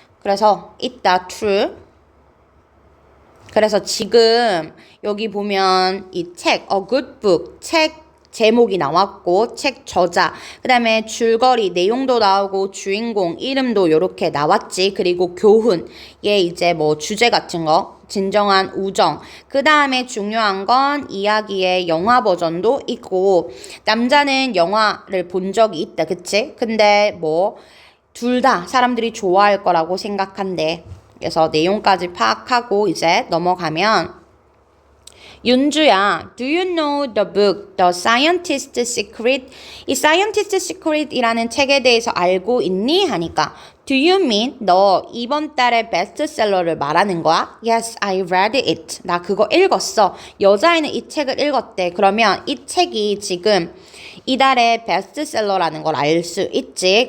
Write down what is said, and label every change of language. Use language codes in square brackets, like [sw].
[ko] 그래서 있다, true. 그래서 지금 여기 보면 이 책, a good book, 책 제목이 나왔고 책 저자, 그 다음에 줄거리 내용도 나오고 주인공 이름도 이렇게 나왔지. 그리고 교훈, 얘 이제 뭐 주제 같은 거 진정한 우정. 그 다음에 중요한 건 이야기의 영화 버전도 있고 남자는 영화를 본 적이 있다. 그치? 근데 뭐 둘 다 사람들이 좋아할 거라고 생각한대. 그래서 내용까지 파악하고 이제 넘어가면 윤주야, [en] do you know the book [ko] The Scientist's Secret? 이 Scientist's Secret이라는 책에 대해서 알고 있니? 하니까 [en] Do you mean [ko] 너 이번 달의 베스트셀러를 말하는 거야? [en] Yes, I read it. [ko] 나 그거 읽었어. 여자애는 이 책을 읽었대. 그러면 이 책이 지금 이달의 베스트셀러라는 걸 알 수 있지.